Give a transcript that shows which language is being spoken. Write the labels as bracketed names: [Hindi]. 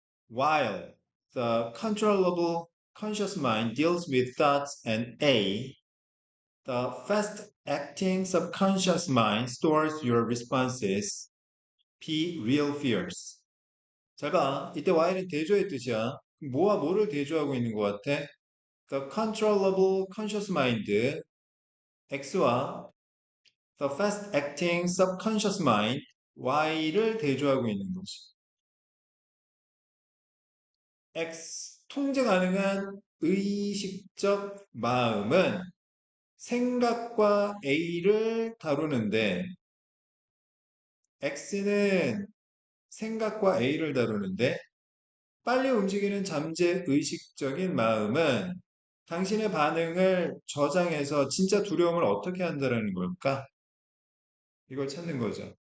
[English] While the controllable conscious mind deals with thoughts and A, the fast-acting subconscious mind stores your responses, P, real fears. [Korean] 잘 봐. 이때 while은 대조의 뜻이야. 뭐와 뭐를 대조하고 있는 것 같아? [English] The controllable conscious mind, X와 the fast-acting subconscious mind, [Korean] Y를 대조하고 있는 거지. X, 통제 가능한 의식적 마음은 생각과 A를 다루는데, X는 생각과 A를 다루는데, 빨리 움직이는 잠재 의식적인 마음은 당신의 반응을 저장해서 진짜 두려움을 어떻게 한다는 걸까? 이걸 찾는 거죠.